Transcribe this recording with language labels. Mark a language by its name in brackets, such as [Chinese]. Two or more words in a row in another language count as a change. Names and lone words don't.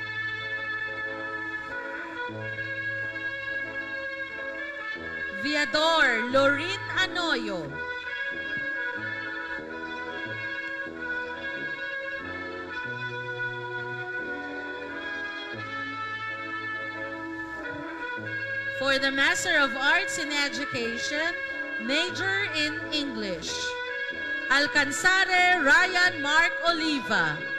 [English] Viador Lorin Anoyo. For the Master of Arts in Education, major in English. Alcanzare Ryan Mark Oliva.